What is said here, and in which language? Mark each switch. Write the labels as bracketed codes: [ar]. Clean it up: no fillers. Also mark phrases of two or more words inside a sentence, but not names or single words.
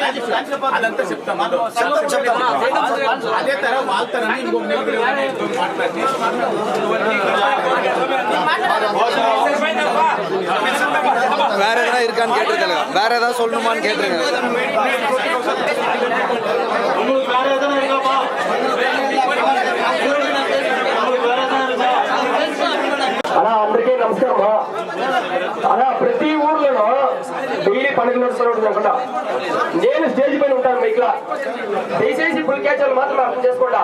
[ta] வேற எதனா இருக்கான்னு கேட்டுருக்காங்க. வேற ஏதாவது சொல்லணுமான்னு கேட்டுருங்க. உங்களுக்கு வேற எதனா இருக்காப்பா? [te] అలా అందరికీ నమస్కారం. అలా ప్రతి ఊర్లోనూ డైలీ 12 నిమిషాలు ఉంటుంది. నేను స్టేజ్ పైన ఉంటాను. మైక్లా దయచేసి ఫుల్ క్యాచర్లు మాత్రం అర్థం చేసుకోండా.